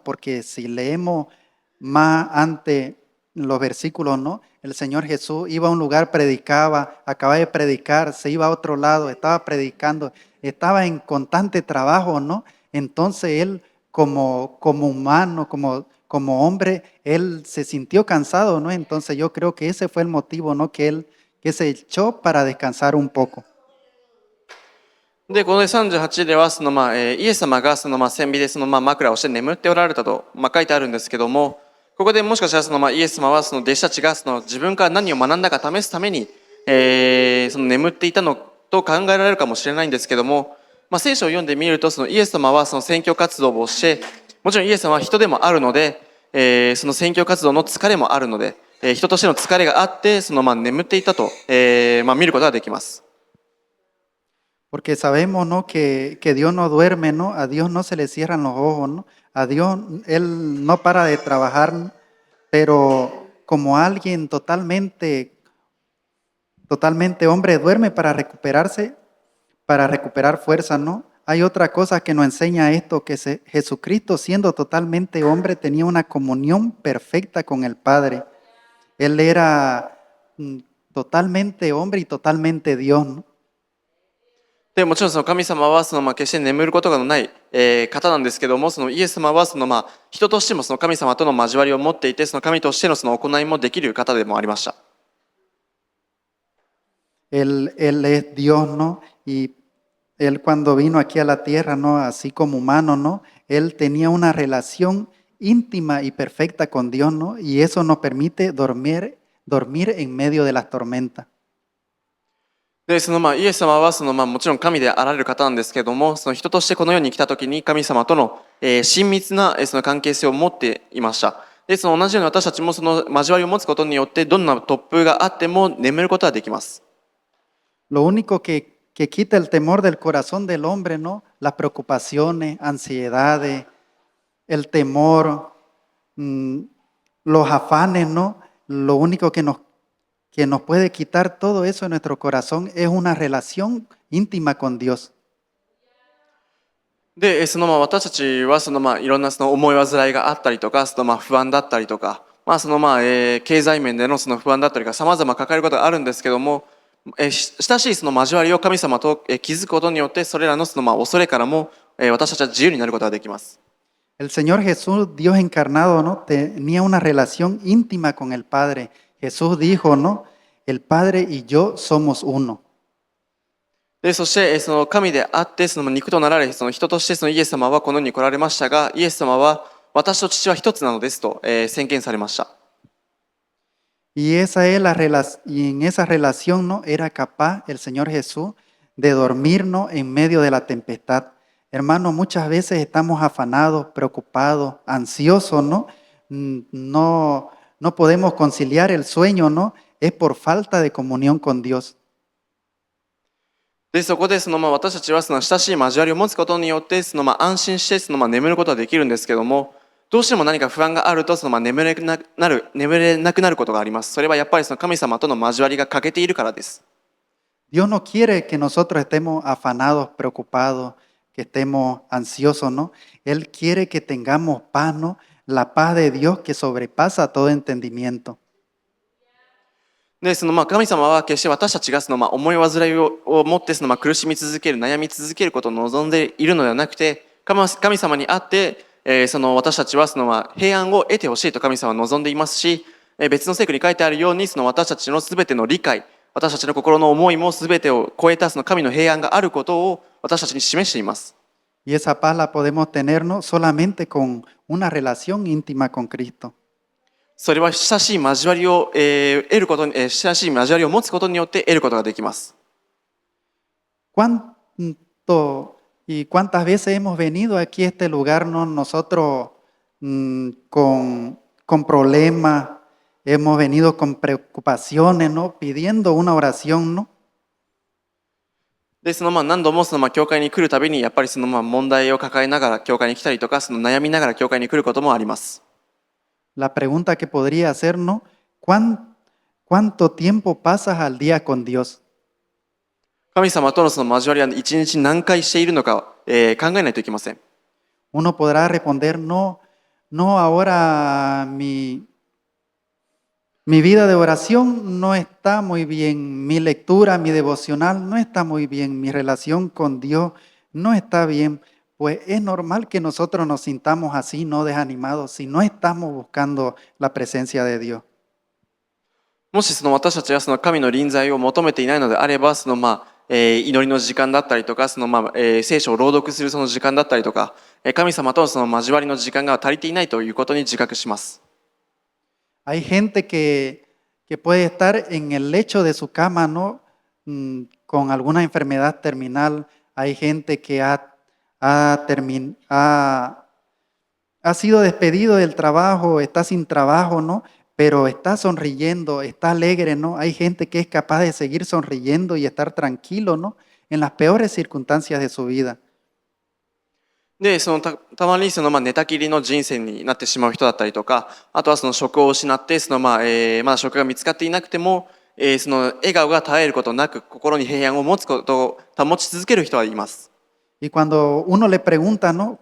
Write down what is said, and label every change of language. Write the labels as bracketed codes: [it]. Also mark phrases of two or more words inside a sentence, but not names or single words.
[es] Porque si leemos más ante los versículos, ¿no?, el Señor Jesús iba a un lugar, predicaba, acababa de predicar, se iba a otro lado, estaba predicando, estaba en constante trabajo, ¿no? Entonces él como humano, como hombre, él se sintió cansado, ¿no? Entonces yo creo que ese fue el motivo, ¿no?, que se echó para descansar un poco. [ja] で、この38ではイエス様が船尾で枕をして眠っておられたと、書いてあるんですけども、ここでもしかしたらイエス様は弟子たちが自分から何を学んだか試すために、眠っていたのと考えられるかもしれないんですけども、聖書を読んでみるとイエス様は宣教活動をして、もちろんイエス様は人でもあるので、その宣教活動の疲れもあるので、人としての疲れがあって眠っていたと、見ることができます。 [es] Porque sabemos, ¿no? que Dios no duerme, ¿no? A Dios no se le cierran los ojos, ¿no? A Dios, Él no para de trabajar, pero como alguien totalmente hombre duerme para recuperarse, para recuperar fuerza, ¿no? Hay otra cosa que nos enseña esto, que Jesucristo siendo totalmente hombre tenía una comunión perfecta con el Padre. Él era totalmente hombre y totalmente Dios, ¿no? [ja] でもちろん神様は決して眠ることがない、方なんですけども、イエス様は人としても神様との交わりを持っていて、神としての行いもできる方でもありました。 [es] Él es Dios, ¿no? Y Él cuando vino aquí a la tierra, ¿no? Así como humano, ¿no? Él tenía una relación íntima y perfecta con Dios, ¿no? Y eso nos permite dormir en medio de las tormentas. [ja] で、イエス様はもちろん神であられる方なんですけども、人としてこの世に来た時に神様との、親密な関係性を持っていました。で、同じように私たちも交わりを持つことによって、どんな突風があっても眠ることができます。 [es] Lo único que quita el temor del corazón del hombre, ¿no? Las preocupaciones, ansiedades, el temor, los afanes, ¿no? Lo único que nos puede quitar todo eso en nuestro corazón es una relación íntima con Dios. [ja] で、私たちはいろんな思い煩いがあったりとか、不安だったりとか、経済面での不安だったりが様々抱えることがあるんですけども、親しい交わりを神様と築くことによって、それらの恐れからも私たちは自由になることができます。 [es] El Señor Jesús, Dios encarnado, ¿no? Tenía una relación íntima con el Padre. Jesús dijo, ¿no? El Padre y yo somos uno. [ja] で、そして神であって肉となられ人としてイエス様はこの世に来られましたが、イエス様は私と父は一つなのですと、宣言されました。 [es] Y en esa relación, ¿no? Era capaz el Señor Jesús de dormirnos en medio de la tempestad. Hermanos, muchas veces estamos afanados, preocupados, ansiosos, ¿no? No podemos conciliar el sueño, ¿no? Es por falta de comunión con Dios. [ja] で、そこで私たちは親しい交わりを持つことによって安心して眠ることができるんですけども、どうしても何か不安があると眠れなくなることがあります。それはやっぱり神様との交わりが欠けているからです。 [es] Dios no quiere que nosotros estemos afanados, preocupados, que estemos ansiosos, ¿no? Él quiere que tengamos paz, ¿no? La paz de Dios que sobrepasa todo entendimiento. [ja] で、神様は決して私たちが思い煩いを持って苦しみ続ける、悩み続けることを望んでいるのではなくて、神様にあって、私たちは平安を得てほしいと神様は望んでいますし、別の聖句に書いてあるように私たちのすべての理解、私たちの心の思いもすべてを超えた神の平安があることを私たちに示しています。 [es] Y esa paz la podemos tener, ¿no? Solamente con una relación íntima con Cristo. [ja] それは親しい交わりを得ることに、親しい交わりを持つことによって得ることができます。 [es] ¿Y cuántas veces hemos venido aquí a este lugar, ¿no? Nosotros con problemas, hemos venido con preocupaciones, ¿no? Pidiendo una oración, ¿no? [ja] で、何度も教会に来るたびにやっぱり問題を抱えながら教会に来たりとか、悩みながら教会に来ることもあります。 [es] La pregunta que podría hacer, ¿no? ¿Cuánto tiempo pasas al día con Dios? [ja] 神様との交わりは一日何回しているのか、考えないといけません。 [es] Uno podrá responder, no, ahora mi vida de oración no está muy bien, mi lectura, mi devocional no está muy bien, mi relación con Dios no está bien. Pues es normal que nosotros nos sintamos así, no desanimados, si no estamos buscando la presencia de Dios. [ja] もし私たちは神の臨在を求めていないのであれば、 祈りの時間だったりとか、聖書を朗読するその時間だったりとか、神様とその交わりの時間が足りていないということに自覚します。 [es] Hay gente que puede estar en el lecho de su cama, ¿no? Con alguna enfermedad terminal. Hay gente que ha sido despedido del trabajo, está sin trabajo, ¿no? Pero está sonriendo, está alegre, ¿no? Hay gente que es capaz de seguir sonriendo y estar tranquilo, ¿no? En las peores circunstancias de su vida. [ja] で、たまに寝たきりの人生になってしまう人だったりとか、あとはその職を失って、まだ職が見つかっていなくても、その笑顔が絶えることなく、心に平安を持つことを保ち続ける人はいます。 [es] Y cuando uno le pregunta, ¿no?